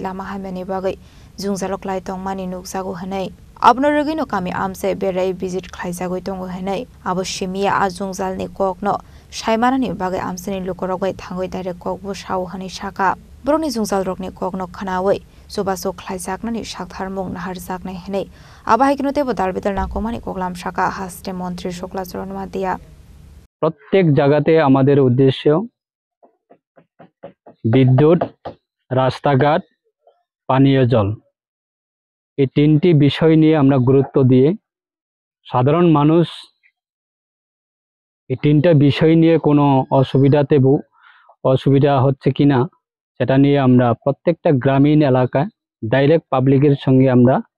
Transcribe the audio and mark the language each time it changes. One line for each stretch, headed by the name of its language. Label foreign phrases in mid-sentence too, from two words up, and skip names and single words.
Kok Borok: Lama Hamani Bagai Zungzalok Lai Tongmani Nuksago Hanei Abnorogino Kami Amse Bere visit Klaisago Tongo Hanei Aboshimia Azungzal ni Kokno Shaimarani Bagai Amseni Lukorogway Tango Direct Kok Bushau Hani Shaka Broni Zungzal Rokni Kokno Kanawe Subaso Klaisaknani Shakharmong Naharzakne Hanei Abahiknote Bodalbital Nakomani Koklam Shaka Haste Montri Shukla Choronuatia
Bangla: প্রত্যেক জায়গাতে আমাদের উদ্দেশ্য বিদ্যুৎ রাস্তাঘাট পানীয় জল এই তিনটি বিষয় নিয়ে আমরা গুরুত্ব দিয়ে সাধারণ মানুষ এই তিনটা বিষয় নিয়ে কোনো অসুবিধা হচ্ছে কিনা সেটা নিয়ে আমরা প্রত্যেকটা গ্রামীণ এলাকায় ডাইরেক্ট পাবলিকের সঙ্গে আমরা